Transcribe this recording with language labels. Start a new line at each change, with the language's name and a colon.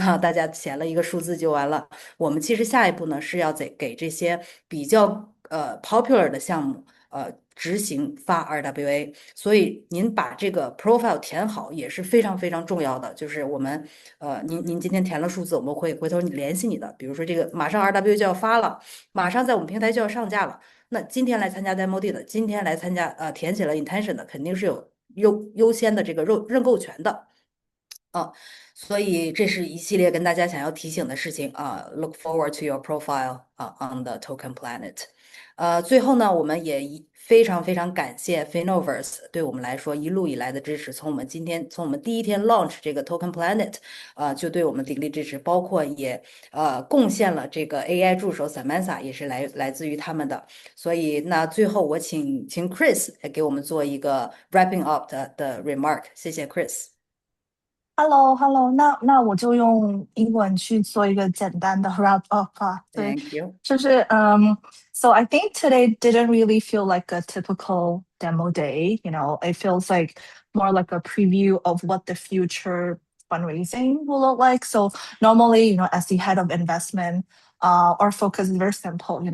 Chinese: 那大家填了一个数字就完了。我们其实下一步呢是要给这些比较popular 的项目执行发 RWA，所以您把这个 profile 填好也是非常非常重要的。就是我们您今天填了数字，我们会回头联系你的。比如说这个马上 RWA 就要发了，马上在我们平台就要上架了，那今天来参加 demo day 的，今天来参加填写了 intention 的，肯定是有优先的这个认购权的。所以这是一系列跟大家想要提醒的事情
English: Look forward to your profile on the Token Planet。
Chinese: 最后呢，我们也非常非常感谢 Finovers 对我们来说一路以来的支持。从我们第一天 launch 这个 Token Planet，就对我们鼎力支持，包括也贡献了这个 AI 助手 Samantha， 也是来自于他们的。所以那最后我请 Chris 来给我们做一个 wrapping up 的 remark， 谢谢 Chris。 Hello，那我就用英文去做一个简单的 wrap up 啊。对，
English: Thank you。就是So I think today didn't really feel like a typical demo day. It feels like more like a preview of what the future fundraising will look like. So normally, as the head of investment, our focus is very simple.